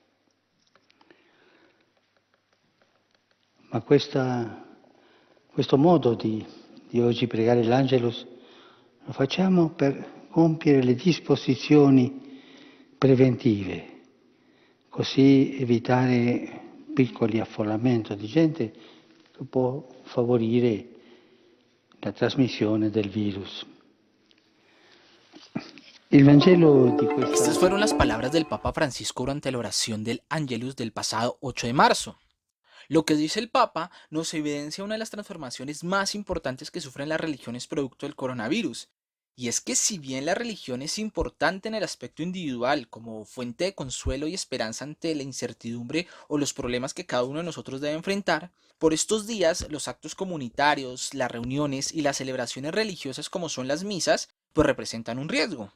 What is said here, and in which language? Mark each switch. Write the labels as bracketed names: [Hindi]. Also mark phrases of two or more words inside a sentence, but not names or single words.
[Italian] Ma questo modo di oggi pregare l'Angelus lo facciamo per compiere le disposizioni preventive, così evitare piccoli affollamenti di gente che può favorire la trasmissione del virus. Il Vangelo di questa... [Spanish] Estas fueron las palabras del Papa Francisco durante la oración del Angelus del pasado 8 de marzo. Lo que dice el Papa nos evidencia una de las transformaciones más importantes que sufren las religiones producto del coronavirus. Y es que si bien la religión es importante en el aspecto individual como fuente de consuelo y esperanza ante la incertidumbre o los problemas que cada uno de nosotros debe enfrentar, por estos días los actos comunitarios, las reuniones y las celebraciones religiosas como son las misas, pues representan un riesgo.